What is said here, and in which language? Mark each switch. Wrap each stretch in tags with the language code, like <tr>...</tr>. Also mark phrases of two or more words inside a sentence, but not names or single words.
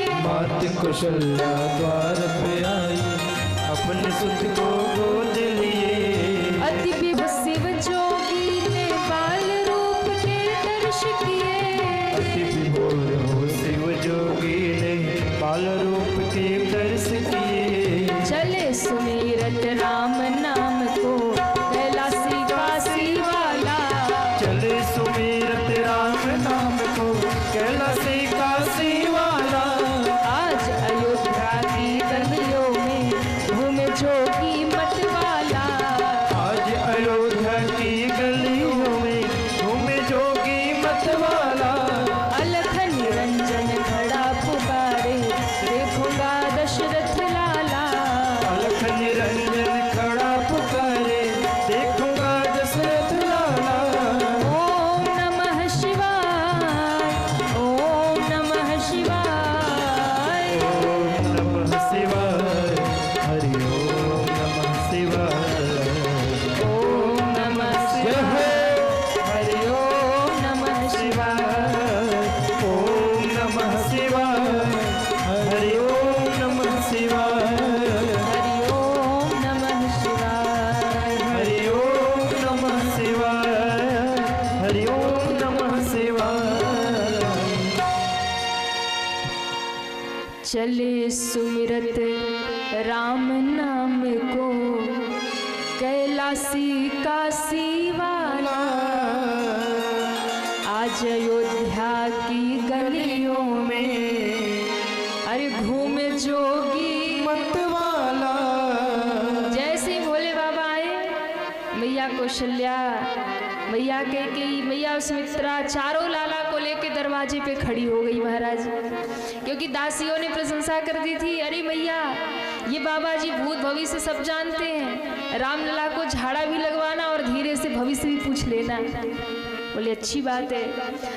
<hi>मात कौशल्या द्वार पे आई, अपने सुत को गोद लिए। अति विभु शिव जोगी ने बाल रूप के दर्श किए। अति विभोर हो शिव जोगी ने बाल रूप के दर्श किए। चले सुमिरत राम नाम को, कैलासी काशी वाला। चले सुमिरत राम नाम को, कैलासी काशी वाला। आज अयोध्या की गलियों में घूमे जोगी मत वाला। आज अयोध्या की गलियों में घूमे जोगी मत वाला। अलख निरंजन खड़ा पुकारे, देखूंगा दशरथ लाला। अलख निरंजन खड़ा पुकारे, देखूंगा दशरथ लाला।</hi> <sa>ओम नमः शिवाय, ओम नमः शिवाय। ओम नमः शिवाय, हरि ओम नमः शिवाय। ओम नमः शिवाय, हरि ओम नमः शिवाय। ओम नमः शिवाय, हरि ओम नमः शिवाय। हरि ओम नमः शिवाय। हरि ओम नमः शिवाय, हरि ओम नमः शिवाय।</sa> <hi>चले सुमिरत राम नाम को, कैलासी काशी वाला। आज अयोध्या की गलियों में अरे घूमे जोगी मत वाला। जैसे ही भोले बाबा आए, मैया कौशल्या, मैया कैकेयी, मैया सुमित्रा, चारों लाला को लेके दरवाजे पे खड़ी हो गई महाराज, क्योंकि दासियों ने प्रशंसा कर दी थी, अरे मैया ये बाबा जी भूत भविष्य सब जानते हैं, रामलला को झाड़ा भी लगवाना और धीरे से भविष्य भी पूछ लेना। बोले अच्छी बात है।</hi>